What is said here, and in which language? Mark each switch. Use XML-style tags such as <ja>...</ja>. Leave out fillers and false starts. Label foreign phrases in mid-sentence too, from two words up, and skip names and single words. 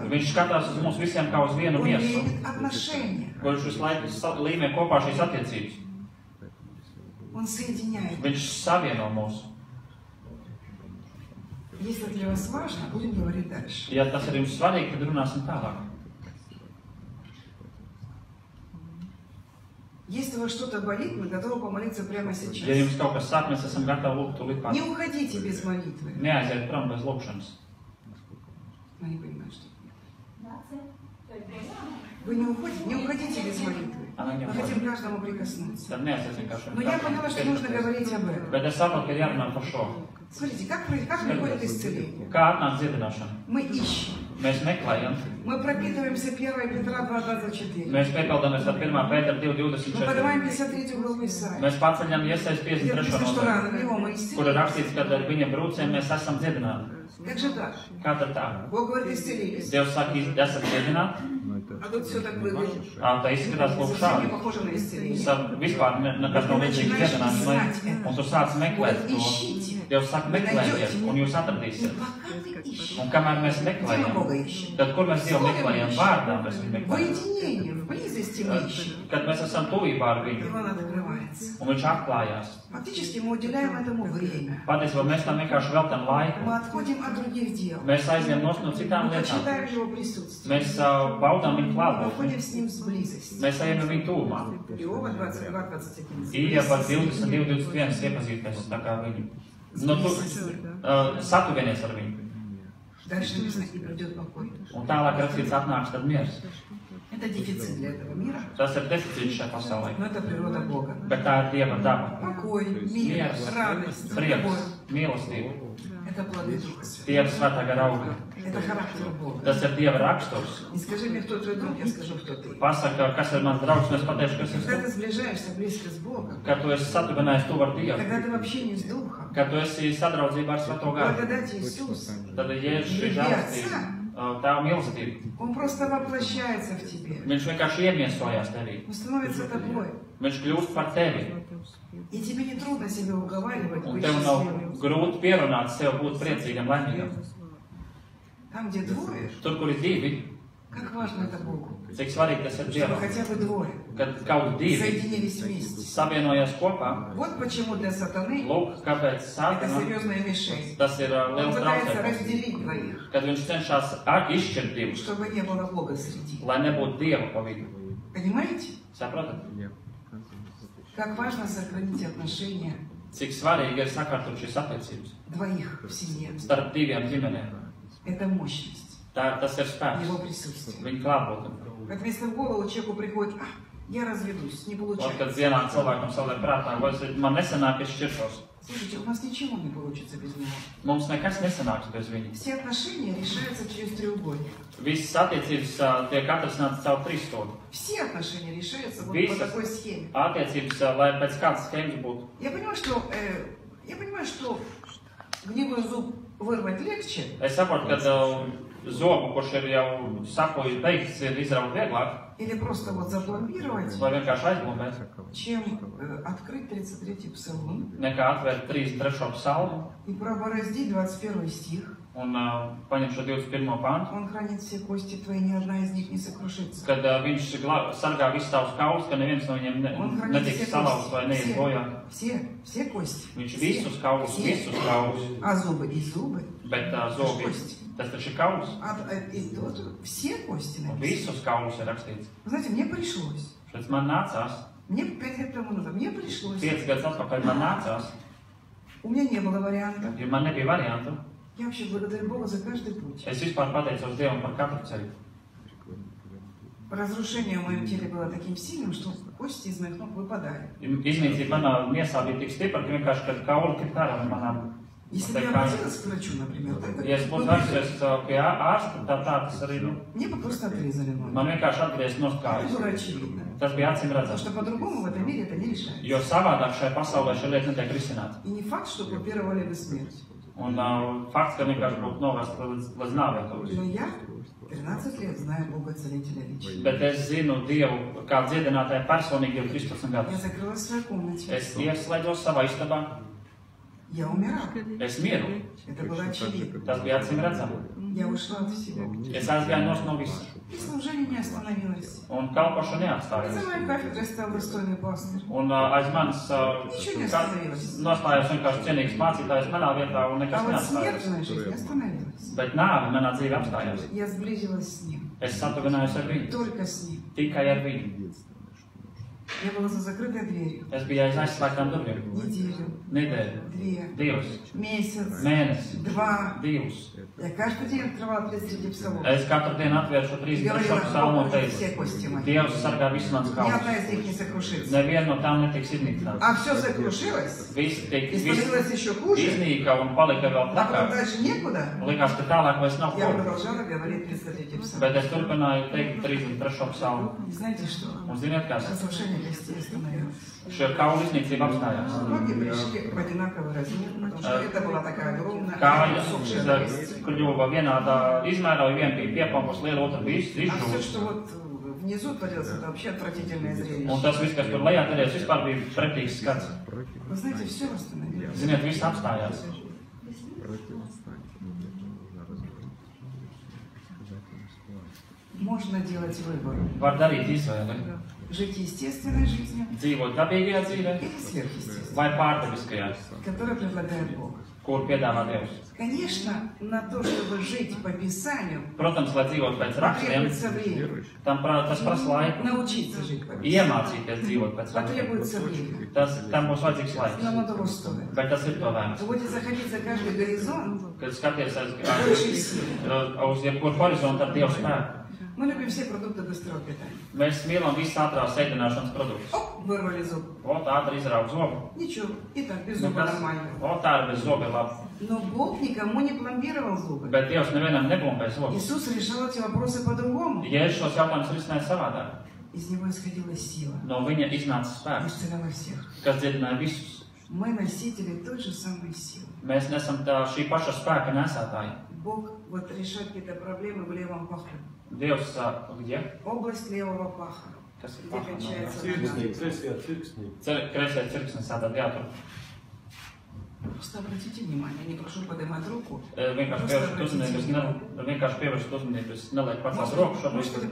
<lv>Viņš skatās uz mums visiem kā uz vienu</lv> <ru>Он</ru> <lv>miesu.</lv> <ru>верит отношения.</ru> <lv>Kurš visu laiku līmē kopā šīs attiecības.</lv> <ru>Он соединяет.</ru> <lv>Viņš savieno mūs.</lv> <ru>Если для вас важно, будем говорить дальше.</ru> <lv>Ja tas ir jums svarīgi, tad runāsim tālāk.</lv> <ru>Если у вас что-то болит, мы готовы помолиться прямо сейчас.</ru> <lv>Ja jums kaut kas sāk, mēs esam gatavi lūgt tūlīt pat.</lv> <ru>Не уходите без молитвы.</ru> <lv>Neaiziet prom bez lūgšanas.</lv> <ru>Она не понимает, что вы не уходите без молитвы. Мы хотим каждому прикоснуться. Но я поняла, что нужно говорить об этом.</ru> <lv>Bet es saprotu, ka jārunā par šo.</lv> <ru>Смотрите, как приходит исцеление?</ru> <lv>Kā atnāk dziedināšana?</lv> <ru>Мы ищем.</ru> <lv>Mēs meklējam.</lv> <ru>Мы пропитываемся 1 Петра 2:24.</ru> <lv>Mēs piepildamies ar 1. Pētera 2:24.</lv> <ru>Мы поднимаем 53 главу Исаии.</ru> <lv>Mēs paceļam Iesaijas 53. nodaļu, kur ir rakstīts, ka ar viņa brūcēm mēs esam dziedināti.</lv> <ru>Как же так?</ru> <lv>Kā tad tā?</lv> <ru>Бог говорит, исцелились.</ru> <lv>Dievs saka, esat dziedināti.</lv> <ru>А тут все так выглядит.</ru> <lv>Tā izskatās lūk</lv> <ru>Совсем не</ru> <lv>šādi.</lv> <ru>похоже на исцеление.</ru> <lv>Vispār nekas nav līdzīgs dziedināšanai. Un tu sāc meklēt to. Dievs saka, meklējiet, un jūs atradīsiet. Un kamēr mēs meklējam, tad kur mēs Dievu meklējam? Vārdā mēs viņu meklējam.</lv> <ru>Воединение, в близости мы ищем.</ru> <lv>Kad mēs esam tuvībā ar viņu,</lv> <ru>И он открывается.</ru> <lv>un viņš atklājās.</lv> <ru>Фактически мы уделяем этому время.</ru> <lv>Patiesībā mēs tam vienkārši veltam laiku.</lv> <ru>Мы отходим от других дел.</ru> <lv>Mēs aizējam no citām</lv> <ru>Мы</ru> <lv>lietām.</lv> <ru>почитаем его присутствие.</ru> <lv>Mēs baudām viņu</lv> <ru>Мы</ru> <lv>klātbūtni.</lv> <ru>находим с ним с близости.</ru> <lv>Mēs ejam ar viņu tuvumā.</lv> <ru>Иова 22:21.</ru> <lv>Ieva 22:21 iepazīties tā kā viņu. Nu, tu satuvienies ar viņu.</lv> <ru>Дальше написано, и придет покой.</ru> <lv>Un tālāk rakstīts atnāks tad miers.</lv> <ru>Это дефицит для этого мира,</ru> <lv>Tas ir deficīts šajā pasaulē.</lv> <ru>но это природа Бога.</ru> <lv>Bet tā ir Dieva daba.</lv> <ru>Покой, мир,</ru> <lv>Miers,</lv> <ru>радость,</ru> <lv>prieks,</lv> <ru>любовь.</ru> <lv>mīlestība.</lv> <ru>Это плоды Духа Святого.</ru> <lv>Tie ir svētā gara augi.</lv> <ru>Это характер Бога.</ru> <lv>Tas ir Dieva raksturs.</lv> <ru>Не скажи мне, кто твой друг, я скажу, кто ты.</ru> <lv>Pasaka, kas ir mans draugs, un es pateikšu, kas</lv> <ru>Когда</ru> <lv>ir</lv> <ru>ты сближаешься близко с Bogом,</ru> <lv>kad tu esi satuvinājies tuvu ar Dievu,</lv> <ru>когда ты в общении с Духом,</ru> <lv>kad tu esi sadraudzībā ar Svēto garu,</lv> <ru>благодать Иисуса,</ru> <lv>tad Jēzus šī žēlastība, tā mīlestība.</lv> <ru>Он просто воплощается в тебе.</ru> <lv>Viņš vienkārši iemiesojās tevī.</lv> <ru>Он становится тобой.</ru> <lv>Viņš kļūst par tevi.</lv> <ru>И тебе не трудно себя уговаривать,</ru> <lv>Un</lv> <ru>быть</ru> <lv>tev nav</lv> <ru>счастливым.</ru> <lv>grūti pierunāt sev būt priecīgam, laimīgam.</lv> <ru>Там, где двое,</ru> <lv>Tur, kur ir divi,</lv> <ru>как важно это Богу.</ru> <lv>cik svarīgi tas ir</lv> <ru>Чтобы</ru> <lv>Dievam.</lv> <ru>хотя бы двое</ru> <lv>Kad kaut divi</lv> <ru>соединились вместе.</ru> <lv>savienojas kopā,</lv> <ru>Вот почему для сатаны</ru> <lv>lūk, kāpēc</lv> <ru>это</ru> <lv>sākuma,</lv> <ru>серьезная мишень.</ru> <lv>tas ir</lv> <ru>Он</ru> <lv>liels</lv> <ru>пытается</ru> <lv>traucējums.</lv> <ru>разделить двоих,</ru> <lv>Kad viņš cenšas izšķirt divus,</lv> <ru>чтобы не было Бога среди.</ru> <lv>lai nebūtu Dieva pa vidu.</lv> <ru>Понимаете?</ru> <lv>Saprotat?</lv> <ru>Как важно сохранить отношения</ru> <lv>Cik svarīgi ir sakārtot šīs attiecības</lv> <ru>двоих в семье.</ru> <lv>starp diviem ģimenēm.</lv> <ru>Это мощность,</ru> <lv>Tas ir spēks,</lv> <ru>его присутствие.</ru> <lv>viņa klātbūtne.</lv> <ru>Как если в голову человеku приходит, я разведусь, не</ru> <lv>Un, kad</lv> <ru>получается.</ru> <lv>vienā cilvēkam saliek prātā, vai man nesanāk, es šķiršos.</lv> <ru>Слушайте, у нас ничего не получится без него.</ru> <lv>Mums nekas nesanāks bez viņa.</lv> <ru>Все отношения решаются через треугольник.</ru> <lv>Visas attiecības tiek atrisinātas caur trīsstūri.</lv> <ru>Все отношения решаются вот по</ru> <lv>Visas</lv> <ru>такой схеме.</ru> <lv>attiecības, lai pēc kādas schēmas būtu.</lv> <ru>Я понимаю, что гнилой зуб вырвать легче,</ru> <lv>Es saprotu, ka zobu, kurš ir jau sapojis beigts, ir izraut vieglāk,</lv> <ru>или просто вот запломбировать,</ru> <lv>vai vienkārši aizbūvēt,</lv> <ru>чем открыть 33-й псалом</ru> <lv>nekā atvērt 33. psalmu</lv> <ru>и пробороздить 21 стих.</ru> <lv>un paņemt šo 21. pantu,</lv> <ru>Он хранит все кости твои, ни одна из них не сокрушится.</ru> <lv>kad viņš sargā visus tavus kaulus, ka neviens no viņiem</lv> <ru>Он хранит</ru> <lv>netiks</lv> <ru>все</ru> <lv>salauzts vai neies bojā.</lv> <ru>кости. Все кости.</ru> <lv>Viņš</lv> <ru>Все.</ru> <lv>visus kaulus,</lv> <ru>Все.</ru> <lv>visus kaulus,</lv> <ru>А зубы и зубы.</ru> <lv>bet zobi, tas taču ir kauls,</lv> <ru>И тут все кости</ru> <lv>un</lv> <ru>написаны.</ru> <lv>visus kaulus ir rakstīts.</lv> <ru>Вы знаете, мне пришлось.</ru> <lv>Šeit man nācās,</lv> <ru>Мне 5 лет тому назад, мне пришлось.</ru> <lv>5 gadus atpakaļ man nācās,</lv> <ru>У меня не было варианта.</ru> <lv>jo man nebija variantu.</lv> <ru>Я вообще благодарю Бога за каждый путь.</ru> <lv>Es vispār pateicos Dievam par katru ceļu.</lv> <ru>Разрушение в моем теле было таким сильным, что кости из моих ног выпадали.</ru> <lv>Iznīcība manā miesā bija tik stipra, ka vienkārši, kad kauli krita ārā no manām</lv> <ru>Если бы я обратилась к врачу, например, так,</ru> <lv>ja es būtu vērsies pie ārsta, tā tas arī,</lv> <ru>мне бы просто отрезали ноги.</ru> <lv>man vienkārši atgriezt no</lv> <ru>Это</ru> <lv>kājas.</lv> <ru>было очевидно.</ru> <lv>Tas bija acīm</lv> <ru>Потому</ru> <lv>redzams.</lv> <ru>что по-другому в этом мире это не решается.</ru> <lv>Jo savādāk šajā pasaulē šī lieta netiek risināta.</lv> <ru>И не факт, что купировали бы смерть.</ru> <lv>Un fakts, ka vienkārši būtu novest līdz nāvei.</lv> <ru>Но я 13 лет знаю Бога Целителя лично.</ru> <lv>Bet es zinu Dievu kā dziedinātāju personīgi jau 13</lv> <ru>Я</ru> <lv>gadus.</lv> <ru>закрылась в своей комнате.</ru> <lv>Es ieslēdzos savā istabā,</lv> <ru>Я умирала.</ru> <lv>es mieru.</lv> <ru>Это было очевидно.</ru> <lv>Tas bija acīm redzams.</lv> <ru>Я ушла от всего.</ru> <lv>Es aizgāju no visa.</lv> <ru>И служение не остановилось.</ru> <lv>Un kalpošana</lv> <ru>И</ru> <lv>neatstājās.</lv> <ru>за моей кафедрой стал достойный пастырь.</ru> <lv>Un aiz manis nostājās vienkārši cienīgs mācītājs manā vietā un</lv> <ru>А</ru> <lv>nekas</lv> <ru>вот смерть</ru> <lv>neatstājās.</lv> <ru>в моей жизни остановилась.</ru> <lv>Bet nāve manā dzīvē apstājās.</lv> <ru>Я сблизилась с Ним.</ru> <lv>Es satuvinājos ar viņu,</lv> <ru>Только с Ним.</ru> <lv>tikai ar viņu.</lv> <ru>Я была за закрытой дверью.</ru> <lv>Es biju aiz aizslēgtām durvīm.</lv> <ru>Неделю.</ru> <lv>Nedēļu.</lv> <ru>2.</ru> <lv>2.</lv> <ru>Месяц.</ru> <lv>Mēnesi.</lv> <ru>2.</ru> <lv>2.</lv> <ru>Я каждый день открывала 33 псалом.</ru> <lv>Es katru dienu atvēršu 33 psalmu un teicu, Dievs sargā visu mans</lv> <ru>Ни одна</ru> <lv>kaulus.</lv> <ru>из них не сокрушится.</ru> <lv>Neviena no tām netiks iznīcināta.</lv> <ru>А все сокрушилось и</ru> <lv>Viss</lv> <ru>становилось еще хуже.</ru> <lv>iznīka un palika vēl</lv> <ru>А потом</ru> <lv>trakāk.</lv> <ru>дальше некуда.</ru> <lv>Likās, ka tālāk vairs nav</lv> <ru>Я</ru> <lv>ko.</lv> <ru>продолжала говорить 33 псалом.</ru> <lv>Bet es turpināju teikt 33 psalmu.</lv> <ru>И знаете что?</ru> <lv>Un ziniet, kas?</lv> <ru>Разрушение костей остановилось.</ru> <lv>Šie kaulu iznīcība apstājās.</lv> <ru>Ноги пришли в одинаковый размер, потому что это была такая огромная</ru> <lv>Kājas</lv> <ru>усохшая кость.</ru> <lv>kļuva vienādā izmērā, viena bija piepaukus liela, otra bija</lv> <ru>А все,</ru> <lv>izžūta.</lv> <ru>что вот внизу творилось, это вообще отвратительное зрелище.</ru> <lv>Un tas viss, kas tur lejā darījās, vispār bija pretīgs skats.</lv> <ru>Вы знаете, все восстановилось.</ru> <lv>Ziniet, viss apstājās.</lv> <ru>Можно делать выбор.</ru> <lv>Var darīt izvēli.</lv> <ru>Жить естественной жизнью</ru> <lv>Dzīvot dabīgajā dzīvē</lv> <ru>или сверхъестественной,</ru> <lv>vai pārdabiskajā,</lv> <ru>которую предлагает Бог.</ru> <lv>kur piedāvā Dievs.</lv> <ru>Конечно, на то, чтобы жить по Писанию,</ru> <lv>Protams, lai dzīvot pēc rakstiem,</lv> <ru>потребуется время.</ru> <lv>tas prasa laiku.</lv> <ru>Научиться жить по Писанию.</ru> <lv>Iemācīties dzīvot pēc rakstiem.</lv> <ru>Потребуется время.</ru> <lv>Tam būs vajadzīgs</lv> <ru>Но</ru> <lv>laiks.</lv> <ru>оно того стоит.</ru> <lv>Bet tas ir to vērts.</lv> <ru>Вы будете заходить за каждый горизонт,</ru> <lv>Kad skaties</lv> <ru>больше сил.</ru> <lv>uz jebkuru horizontu ar Dievu spēku.</lv> <ru>Мы любим все продукты быстрого питания.</ru> <lv>Mēs mīlam visu ātrās ēdināšanas produktus.</lv> <ru>Оп, вырвали зуб.</ru> <lv>O, tā ātri izrauga zobu.</lv> <ru>Nичего, и так, без</ru> <lv>Nu,</lv> <ru>зуба</ru> <lv>kas?</lv> <ru>нормально.</ru> <lv>O, tā ir bez zobi labi.</lv> <ru>Но Бог никому не пломбировал зубы.</ru> <lv>Bet Dievs nevienam nebumbē zobus.</lv> <ru>Иисус решал эти вопросы по-другому.</ru> <lv>Jēzus šos jautājumus risināja savādāk.</lv> <ru>Из него исходила сила,</ru> <lv>No viņa iznāca spēks,</lv> <ru>исцеляла всех.</ru> <lv>kas dziedināja visus.</lv> <ru>Мы носители той же самой силы.</ru> <lv>Mēs nesam šī paša spēka nesētāji.</lv> <ru>Bог вот решает какие-то проблемы в левом паху.</ru> <lv>Dievs, где?</lv> <ru>Область левого паха.</ru> <lv>Kas ir</lv> <ru>Где</ru> <lv>paša?</lv> <ru>кончается</ru> <lv>Cirksnī,</lv> <ru>нога.</ru> <lv>kreisajā cirksnī. Kreisais cirksnis, tātad jātur.</lv> <ru>Просто обратите внимание, не прошу поднимать руку.</ru> <lv>Vienkārši pievērst uzmanību, es nelieku pacelt roku šobrīd.</lv>